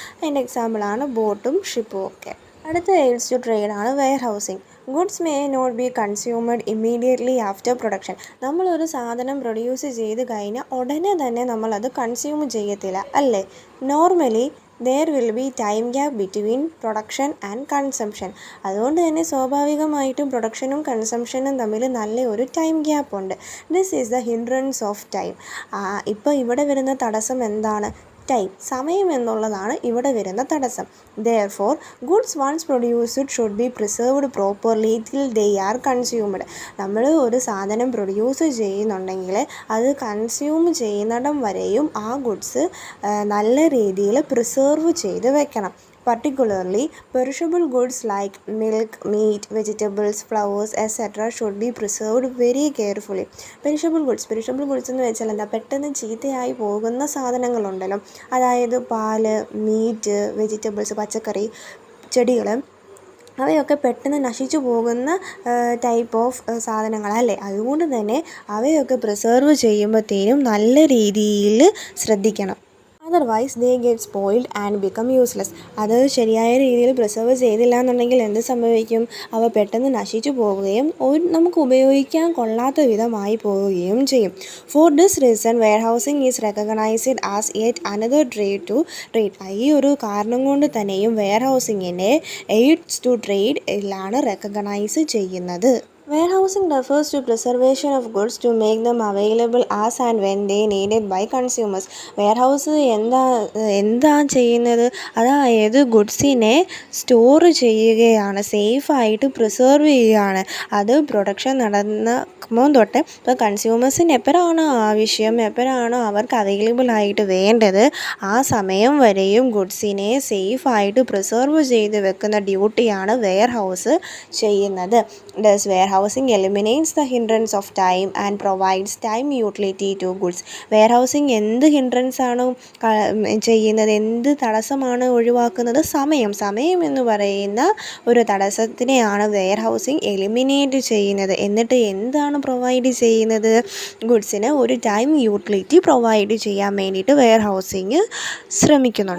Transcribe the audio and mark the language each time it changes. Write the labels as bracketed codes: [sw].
[ml] അതിൻ്റെ എക്സാമ്പിളാണ് ബോട്ടും ഷിപ്പും ഒക്കെ. അടുത്ത AIDS to ട്രേഡാണ് wear housing. [en] Goods may not be consumed immediately after production. [ml] നമ്മളൊരു സാധനം പ്രൊഡ്യൂസ് ചെയ്ത് കഴിഞ്ഞാൽ ഉടനെ തന്നെ നമ്മളത് കൺസ്യൂം ചെയ്യത്തില്ല, അല്ലേ. [en] Normally there will be time gap between production and consumption. [ml] അതുകൊണ്ട് തന്നെ സ്വാഭാവികമായിട്ടും പ്രൊഡക്ഷനും കൺസംഷനും തമ്മിൽ നല്ല ഒരു ടൈം ഗ്യാപ്പ് ഉണ്ട്. [en] This is the hindrance of time. [ml] ഇപ്പോൾ ഇവിടെ വരുന്ന തടസ്സം എന്താണ്? ടൈം, സമയം എന്നുള്ളതാണ് ഇവിടെ വരുന്ന തടസ്സം. [en] Therefore, goods once produced should be preserved properly till they are consumed. [ml] നമ്മൾ ഒരു സാധനം പ്രൊഡ്യൂസ് ചെയ്യുന്നുണ്ടെങ്കിൽ അത് കൺസ്യൂം ചെയ്യുന്നിടം വരെയും ആ ഗുഡ്സ് നല്ല രീതിയിൽ പ്രിസർവ് ചെയ്ത് വെക്കണം. [en] Particularly, perishable goods like milk, meat, vegetables, flowers, etc. should be preserved very carefully. [ml] Perishable goods എന്ന് വെച്ചാൽ എന്താ? പെട്ടെന്ന് ചീത്തയായി പോകുന്ന സാധനങ്ങളുണ്ടല്ലോ, അതായത് പാല്, മീറ്റ്, വെജിറ്റബിൾസ്, പച്ചക്കറി, ചെടികൾ, അവയൊക്കെ പെട്ടെന്ന് നശിച്ചു പോകുന്ന ടൈപ്പ് ഓഫ് സാധനങ്ങളല്ലേ. അതുകൊണ്ട് തന്നെ അവയൊക്കെ പ്രിസർവ് ചെയ്യുമ്പോഴത്തേനും നല്ല രീതിയിൽ ശ്രദ്ധിക്കണം. [en] Otherwise they get spoiled and become useless. [ml] അത് ശരിയായ രീതിയിൽ പ്രിസർവ് ചെയ്തില്ല എന്നുണ്ടെങ്കിൽ എന്ത് സംഭവിക്കും? അവ പെട്ടെന്ന് നശിച്ചു പോവുകയും നമുക്ക് ഉപയോഗിക്കാൻ കൊള്ളാത്ത വിധമായി പോവുകയും ചെയ്യും. [en] For this reason warehousing is recognised as yet another trade to trade. [ml] ഈ ഒരു കാരണം കൊണ്ട് തന്നെയും വെയർഹൗസിങ്ങിനെ എയ്ഡ്സ് ടു ട്രേഡ് ലാണ് റെക്കഗ്നൈസ് ചെയ്യുന്നത്. [en] Warehousing refers to preservation of goods to make them available as and when they needed by consumers. [ml] Warehouse എന്താ ചെയ്യുന്നത്? അതായത് ഗുഡ്സിനെ സ്റ്റോർ ചെയ്യുകയാണ്, സേഫായിട്ട് പ്രിസർവ് ചെയ്യുകയാണ്. അത് പ്രൊഡക്ഷൻ നടക്കുമ്പോൾ തൊട്ട് ഇപ്പോൾ കൺസ്യൂമേഴ്സിന് എപ്പോഴാണോ ആവശ്യം, എപ്പോഴാണോ അവർക്ക് അവൈലബിൾ ആയിട്ട് വേണ്ടത്, ആ സമയം വരെയും ഗുഡ്സിനെ സേഫായിട്ട് പ്രിസർവ് ചെയ്ത് വെക്കുന്ന ഡ്യൂട്ടിയാണ് വെയർഹൗസ് ചെയ്യുന്നത്. [en] Warehousing eliminates the hindrance of time and provides time utility to goods. [ml] Warehousing എന്ത് ഹിൻഡ്രൻസ് ആണ് ചെയ്യുന്നത്, എന്ത് തടസ്സമാണ് ഒഴിവാക്കുന്നത്? സമയം എന്ന് പറയുന്ന ഒരു തടസ്സത്തിനെയാണ് വെയർഹൗസിംഗ് എലിമിനേറ്റ് ചെയ്യുന്നത്. എന്നിട്ട് എന്താണ് പ്രൊവൈഡ് ചെയ്യുന്നത്? ഗുഡ്സിന് ഒരു ടൈം യൂട്ടിലിറ്റി പ്രൊവൈഡ് ചെയ്യാൻ വേണ്ടിയിട്ട് വെയർഹൗസിംഗ് ശ്രമിക്കുന്നു.